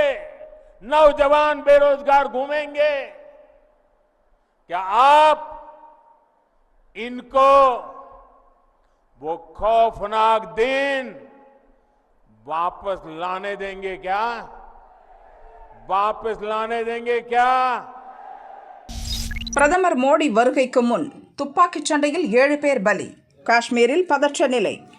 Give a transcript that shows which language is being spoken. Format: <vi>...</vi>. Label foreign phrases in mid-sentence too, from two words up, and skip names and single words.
<hi>नौजवान बेरोजगार घूमेंगे. क्या आप इनको वो खौफनाक दिन वापस लाने देंगे क्या? वापस लाने देंगे क्या?</hi> <ta>பிரதமர் மோடி வருகைக்கு முன் துப்பாக்கிச் சண்டையில் 7 பேர் பலி. காஷ்மீரில் பதற்ற நிலை.</ta>